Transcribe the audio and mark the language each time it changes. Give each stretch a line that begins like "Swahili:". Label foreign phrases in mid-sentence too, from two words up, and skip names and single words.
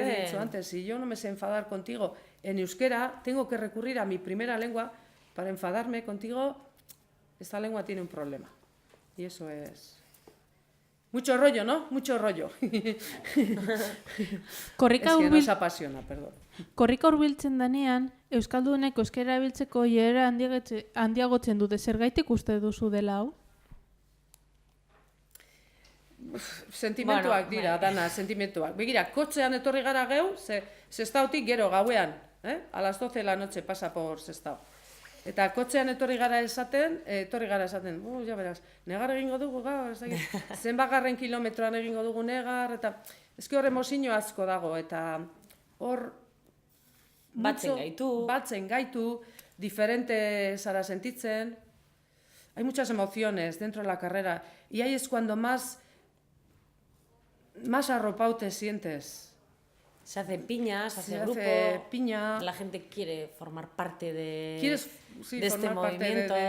Spanish: te he dicho antes, si yo no me sé enfadar contigo en euskera, tengo que recurrir a mi primera lengua para enfadarme contigo. Esta lengua tiene un problema. Y eso es... Mucho rollo, ¿no? Mucho rollo. Korrika es que
Basque: hurbil,
Spanish: nos apasiona, perdón.
Basque: korrika hurbiltzen danean, euskaldunek euskara erabiltzeko iera handiagotzen dute. Zergaitik uste duzu dela hau? Sentimentuak Bueno, dira, dana, sentimentuak. Begira, kotxean etorri gara geu, Sestautik gero gauean,
Spanish: a las 12 de la noche pasa por Sestao.
Basque: Eta kotxean etorri gara esaten, ja beraz, negar egingo dugu gaur, zenbagarren kilometroan egingo dugu negar, eta eski hor emozio asko dago, eta hor batzen gaitu, diferente zara sentitzen,
Spanish: hay muchas emociones dentro de la carrera, y ahí es cuando más arropado te sientes. Se hace piña, se hace grupo, piña. La gente quiere formar parte de Sí, este formar parte movimiento. de...